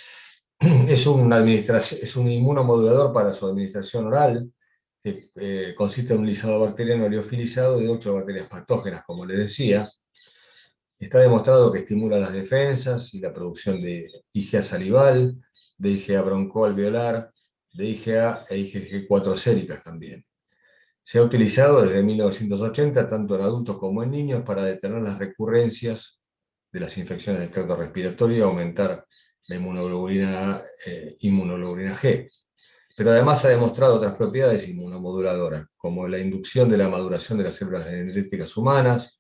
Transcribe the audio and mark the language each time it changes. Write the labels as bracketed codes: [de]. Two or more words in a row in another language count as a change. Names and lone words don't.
[es] Es un inmunomodulador para su administración oral, que consiste en un lisado bacteriano liofilizado de 8 bacterias patógenas, como les decía. Está demostrado que estimula las defensas y la producción de IgA salival, de IgA broncoalveolar, de IgA e IgG4 séricas también. Se ha utilizado desde 1980, tanto en adultos como en niños, para detener las recurrencias de las infecciones del tracto respiratorio y aumentar la inmunoglobulina G. Pero además ha demostrado otras propiedades inmunomoduladoras, como la inducción de la maduración de las células dendríticas humanas,